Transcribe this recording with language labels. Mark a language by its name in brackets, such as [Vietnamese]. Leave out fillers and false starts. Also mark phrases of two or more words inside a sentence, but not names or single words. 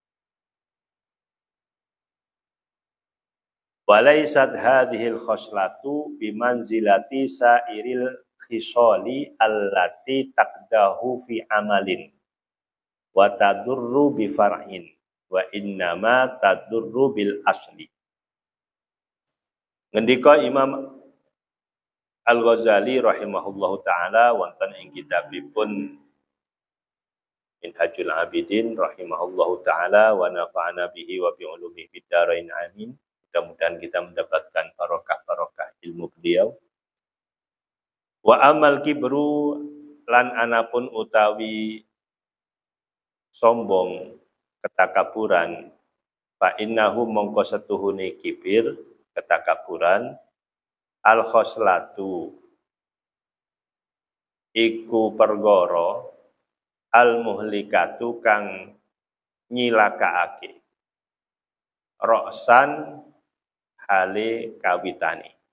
[Arabic] وليست هذه الخصلة بمنزلة سائر الخصال التي تقدح في عمل وتضر بفرع وإنما تضر بالأصل. [Javanese] Ngendika Imam Al-Ghazali [Arabic] رحمه الله تعالى [Javanese] wonten ing kitabipun Minhajul Abidin [Arabic] رحمه الله تعالى ونفعنا به وبعلومه في الدارين آمين. [Indonesian] Mudah-mudahan kita mendapatkan barokah-barokah ilmu beliau. [Arabic] وأما الكبر [Javanese] lan anapun utawi sombong, ketakaburan, [Arabic] فإنه [Javanese] mongko setuhune kibir, ketakaburan, [Arabic] الخصلة [Javanese] iku pergara [Arabic] المهلكة [Javanese] kang nyilakaake, roksan hale kawitani.